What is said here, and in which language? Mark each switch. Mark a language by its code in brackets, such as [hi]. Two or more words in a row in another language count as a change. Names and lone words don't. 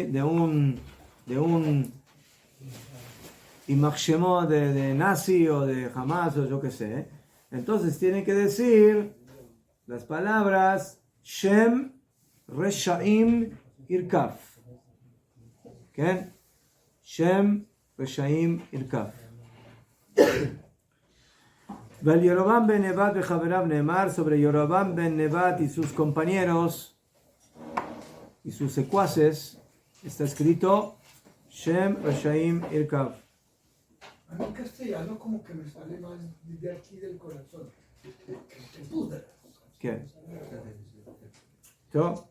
[es] de un Imachshemo de nazi o de Hamas o yo qué sé, entonces tiene que decir las palabras [he] שם רשעים ירקב. ¿Qué? שם רשעים ירקב. וירבעם בן נבט וחבריו נאמר, [es] sobre Yorobam ben Nebat y sus compañeros y sus secuaces, está escrito [he] שם רשעים ירקב. [es] A mí en castellano como que me sale más de aquí del corazón. Que pudra. ¿Qué? ¿Yo?